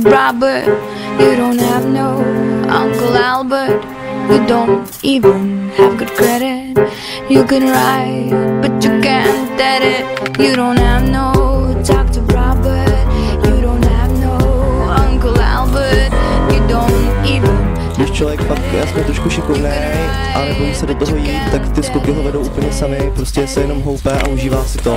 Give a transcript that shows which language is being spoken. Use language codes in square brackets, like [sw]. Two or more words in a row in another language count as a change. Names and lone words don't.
[en] Robert, you don't have no Uncle Albert, you don't even have good credit. You can write, but you can't edit it. You don't have no Dr. Robert, you don't have no Uncle Albert, you don't even. [cs] Když člověk fakt jasně trošku šikovnej a nebojí se do toho jít, tak ty skoky ho vedou úplně sami, prostě se jenom houpe a užívá si to.